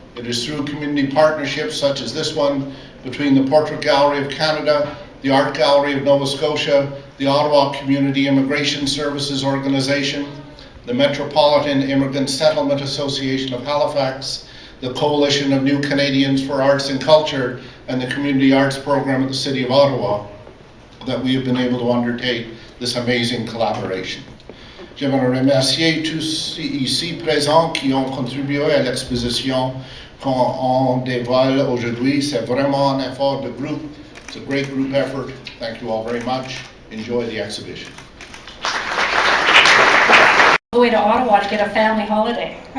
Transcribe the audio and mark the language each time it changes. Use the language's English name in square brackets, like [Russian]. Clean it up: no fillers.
[English] It is through community partnerships such as this one between the Portrait Gallery of Canada, the Art Gallery of Nova Scotia, the Ottawa Community Immigration Services Organization, the Metropolitan Immigrant Settlement Association of Halifax, the Coalition of New Canadians for Arts and Culture, and the Community Arts Program at the City of Ottawa, that we have been able to undertake this amazing collaboration. [French] J'aimerais remercier tous ici présents qui ont contribué à l'exposition qu'on dévoile aujourd'hui. C'est vraiment un effort de groupe. [English] It's a great group effort. Thank you all very much. Enjoy the exhibition. All the way to Ottawa to get a family holiday.